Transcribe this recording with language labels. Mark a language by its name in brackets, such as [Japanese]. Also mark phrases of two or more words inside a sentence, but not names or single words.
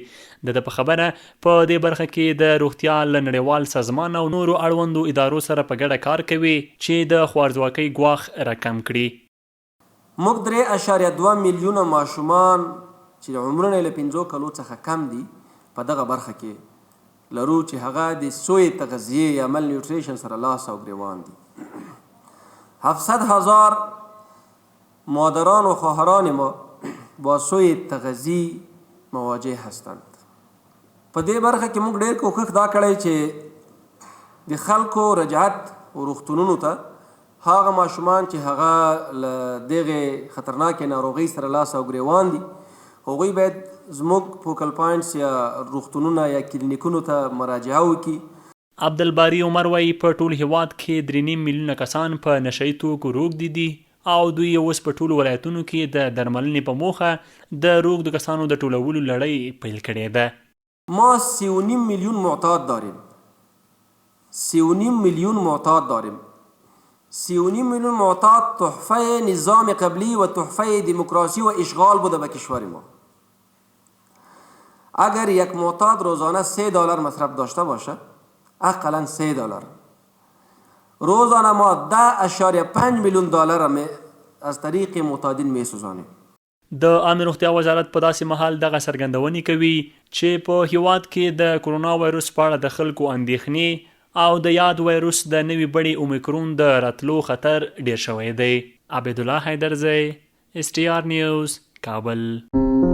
[Pashto] د په خبره په دې برخه کې د روغتیا له نړیوال سازمان او نورو اړوندو ادارو سره په ګډه کار کوي چې د خوارځواکۍ ګواښ راکم کړي. موږ 3.2 میلیونه ماشومان چې عمرونه له 5 کالو څخه کم دي په دغه برخه کې لرو چې هغه د سوی تغذیې یا مل نیوټریشن سره لاس او ګریوان دي. [Persian] 700,000 مادران و خواهران ما با سوی تغذی مواجه هستند. [Pashto] په دې برخه کې موږ ډېر کوښښ دا کړی چې د خلکو رجعت و روغتونونو ته هغه ماشومان چې هغه له دغې خطرناکې ناروغۍ سره لاس او ګریوان دي هغوی باید زموږ [English] focal points [Pashto] یا روغتونونه یا کلینیکونو ته مراجعه وکړي. عبدالباري عمر وایي په ټول هیواد کې 3.5 میلیونه کسان په نشهیي توکو روږدي دي او دوی اوس په ټولو ولایتونو کې د درملنې په موخه د روږدو کسانو د ټولولو لړۍ پیل کړې ده. [Persian] ما 3.5 میلیون معتاد داریم. 3.5 میلیون معتاد داریم. 3.5 میلیون معتاد تحفه نظام قبلی و تحفه دموکراسی و اشغال بوده به کشور ما. اگر یک معتاد روزانه $3 مصرف داشته باشه، اقلا $3 روزانه ما 10.5 میلیون دلار از طریق معتادین می سوزانیم. [Pashto] د عامې روغتیا وزارت په داسې مهال دغه څرګندونې کوي چې په هیواد کې د کرونا وایروس په اړه د خلکو اندېښنې او د یاد وایروس د نوي بڼې اومیکرون د راتلو خطر ډیر شوی دی. عبدالله حیدرزی، STR نیوز، کابل.